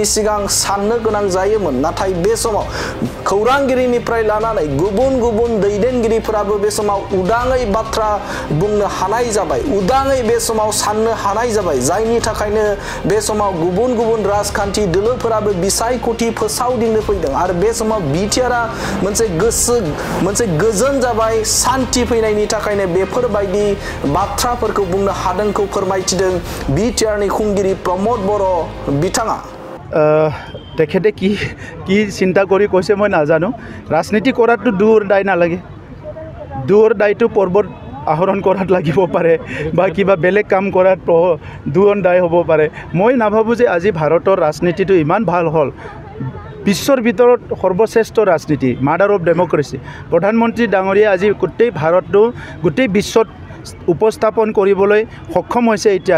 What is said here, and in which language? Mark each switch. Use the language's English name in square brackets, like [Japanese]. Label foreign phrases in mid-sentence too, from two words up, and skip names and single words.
[Bodo] सिगां साननो गोनां जायोमोन नाथाय बे समाव खौरांगिरिनिफ्राय लानानै गुबुन दैदेनगिरिफोराबो बे समाव उदाङै बाथ्रा बुंनो हानाय जाबाय उदाङै बे समाव साननो हानाय जाबाय जायनि थाखायनो बे समाव गुबुन राजखान्थि दोलोफोराबो बिसायख'थि फोसावदिंनो फैदों आरो बे समाव बिटिआरआ मोनसे गोजोन जाबाय सान्थि फैनायनि थाखायनो बेफोरबायदि बाथ्राफोरखौ बुंनो हादोंखौ फोरमायथिदों बिटिआरनि खुंगिरि प्रमद बर' बिथाङा [Assamese] তেখেতে কি চিন্তা কৰি কৈছে মই নাজানো ৰাজনীতি কৰাটো দু और দায় নালাগে দু और দায়টো পৰ্বত আহৰণ কৰাত লাগিব পাৰে বা কিবা বেলেগ কাম কৰাত দু और দায় হ'ব পাৰে মই নাভাবোঁ যে আজি ভাৰতৰ ৰাজনীতিটো ইমান ভাল হ'ল বিশ্বৰ ভিতৰত সৰ্বশ্ৰেষ্ঠ ৰাজনীতি [English] mother of democracy [Assamese] প্ৰধানমন্ত্ৰী ডাঙৰীয়া আজি গোটেই বিশ্বত উপস্থাপন কৰিবলৈ সক্ষম হৈছে এতিয়া